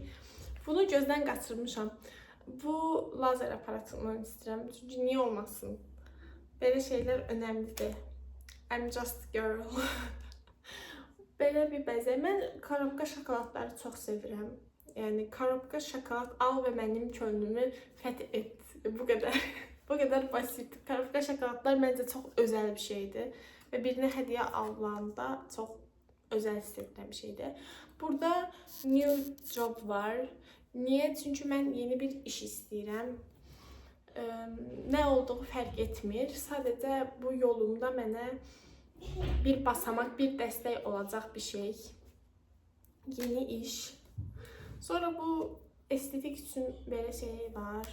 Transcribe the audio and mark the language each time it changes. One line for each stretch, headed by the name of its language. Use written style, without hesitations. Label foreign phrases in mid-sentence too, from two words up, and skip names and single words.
Azerbaijani: Bunu gözdən qaçırmışam. Bu lazer aparatından istəyirəm. Çünki niyə olmasın? Belə şeylər önəmlidir.
English: I'm just a girl.
Azerbaijani: Belə bir bəzək. Mən korobka şokoladları çox sevirəm. Yəni, korobka şokolad al və mənim könlümü fəth et. Bu qədər. Bu qədər basit. Korobka şokoladlar məncə çox özəl bir şeydir. Və birinə hədiyyə alanda çox özəl hiss edirəm bir şeydir. Burada
English: new job
Azerbaijani: var. Niyə? Çünki mən yeni bir iş istəyirəm. Nə olduğu fərq etmir. Sadəcə bu yolumda mənə bir basamaq, bir dəstək olacaq bir şey. Yeni iş. Sonra bu estetik üçün belə şey var.